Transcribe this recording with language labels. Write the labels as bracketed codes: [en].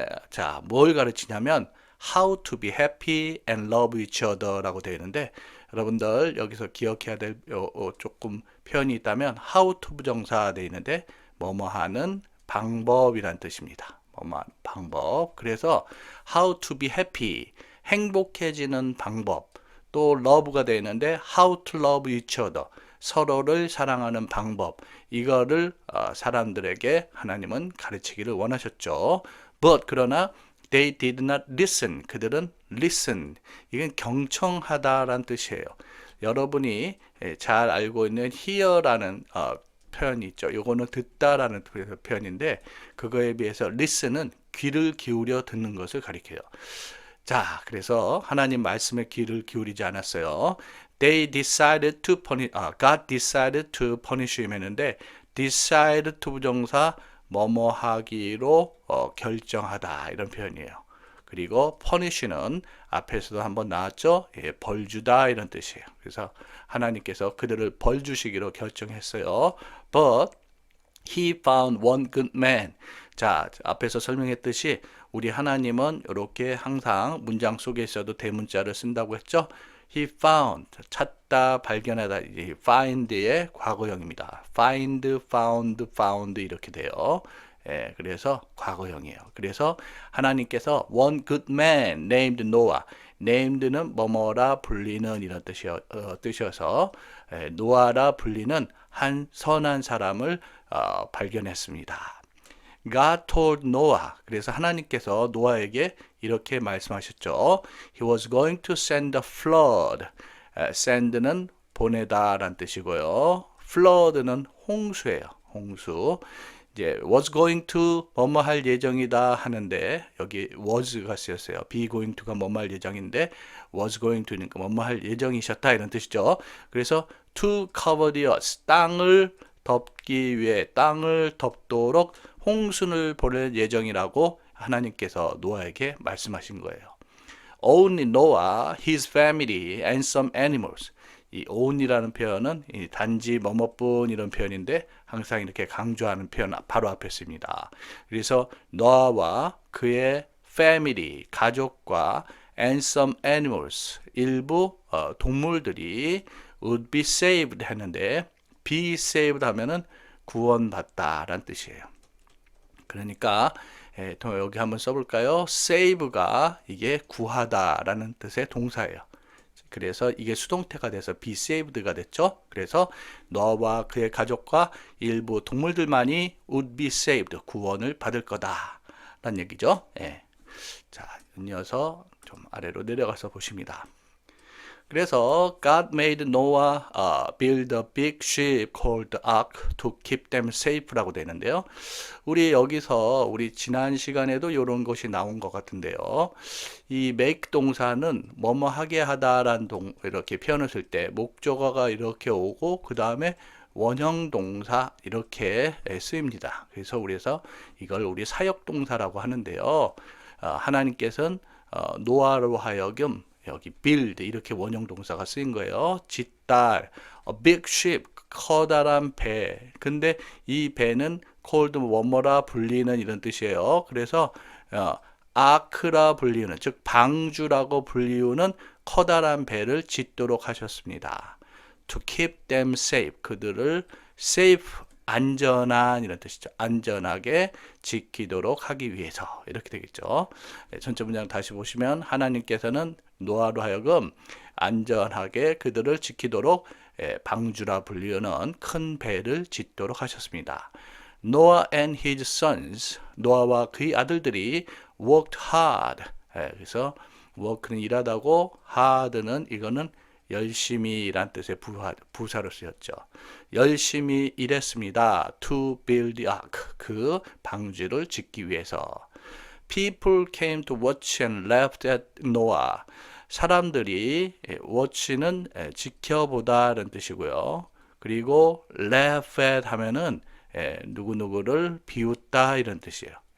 [ko] 자, 뭘 가르치냐면 [en] how to be happy and love each other [ko] 라고 되어 있는데 여러분들 여기서 기억해야 될 조금 표현이 있다면 how to 부정사 되어 있는데 뭐뭐 하는 방법이란 뜻입니다. 뭐뭐 하는 방법. 그래서 [en] how to be happy, [ko] 행복해지는 방법. 또 love가 되어 있는데 [en] how to love each other, [ko] 서로를 사랑하는 방법. 이거를 사람들에게 하나님은 가르치기를 원하셨죠. [en] But [ko] 그러나 [en] they did not listen. [ko] 그들은 listen. 이건 경청하다라는 뜻이에요. 여러분이 잘 알고 있는 hear라는 표현이 있죠. 요거는 듣다라는 표현인데 그거에 비해서 listen은 귀를 기울여 듣는 것을 가리켜요. 자, 그래서 하나님 말씀에 귀를 기울이지 않았어요. [en] They decided to punish, God decided to punish him [ko] 했는데 [en] decide to [ko] 부정사 뭐뭐 하기로 결정하다 이런 표현이에요. 그리고 punish는 앞에서도 한번 나왔죠. 벌 주다 이런 뜻이에요. 그래서 하나님께서 그들을 벌 주시기로 결정했어요. [en] But he found one good man. [ko] 자, 앞에서 설명했듯이 우리 하나님은 이렇게 항상 문장 속에 있어도 대문자를 쓴다고 했죠. [en] He found, [ko] 찾다, 발견하다, find의 과거형입니다. [en] find, found, found [ko] 이렇게 돼요. 그래서 과거형이에요. 그래서 하나님께서 [en] one good man named Noah, [ko] named는 뭐뭐라 불리는 이런 뜻이어서 노아라 불리는 한 선한 사람을 발견했습니다. [en] God told Noah. [ko] 그래서 하나님께서 노아에게 이렇게 말씀하셨죠. [en] He was going to send a flood. [ko] send는 보내다라는 뜻이고요. flood는 홍수예요. 홍수. 이제 was going to 뭐뭐 할 예정이다 하는데 여기 was가 쓰였어요. be going to가 뭐뭐 할 예정인데 was going to니까 뭐뭐 할 예정이셨다 이런 뜻이죠. [en] 그래서 to cover the earth. [ko] 땅을 덮기 위해 땅을 덮도록 홍수를 보낼 예정이라고 하나님께서 노아에게 말씀하신 거예요. [en] Only Noah, his family, and some animals. [ko] 이 only라는 표현은 단지 뭐뭐뿐 이런 표현인데 항상 이렇게 강조하는 표현 바로 앞에 있습니다. 그래서 노아와 그의 family, 가족과 [en] and some animals, [ko] 일부 동물들이 [en] would be saved [ko] 했는데 be saved 하면은 구원받다라는 뜻이에요. 그러니까 여기 한번 써볼까요? save가 이게 구하다라는 뜻의 동사예요. 그래서 이게 수동태가 돼서 be saved가 됐죠. 그래서 너와 그의 가족과 일부 동물들만이 [en] would be saved, [ko] 구원을 받을 거다라는 얘기죠. 자, 이어서 좀 아래로 내려가서 보십니다. 그래서 [en] God made Noah build a big ship called the ark to keep them safe라고 되는데요. [ko] 우리 여기서 우리 지난 시간에도 이런 것이 나온 것 같은데요. 이 make 동사는 뭐뭐 하게 하다라는 이렇게 표현을 쓸 때 목적어가 이렇게 오고 그 다음에 원형 동사 이렇게 쓰입니다. 그래서 우리에서 이걸 우리 사역 동사라고 하는데요. 하나님께서는 노아로 하여금 여기 build 이렇게 원형 동사가 쓰인 거예요. 짓다, a big ship, 커다란 배. 근데 이 배는 called 뭐뭐라 불리는 이런 뜻이에요. 그래서 아크라 불리는, 즉 방주라고 불리우는 커다란 배를 짓도록 하셨습니다. [en] To keep them safe, [ko] 그들을 safe 안전한 이런 뜻이죠. 안전하게 지키도록 하기 위해서 이렇게 되겠죠. 전체 문장 다시 보시면 하나님께서는 노아로 하여금 안전하게 그들을 지키도록 방주라 불리는 큰 배를 짓도록 하셨습니다. [en] Noah and his sons, [ko] 노아와 그의 아들들이 [en] worked hard. [ko] 그래서 work는 일하다고 hard는 이거는 열심히란 뜻의 부사로 쓰였죠. 열심히 일했습니다. [en] To build the ark. [ko] 그 방주를 짓기 위해서. [en] People came to watch and laughed at Noah. [ko] 사람들이 watch는 지켜보다라는 뜻이고요. 그리고 laugh at 하면은 누구누구를 비웃다 이런 뜻이에요.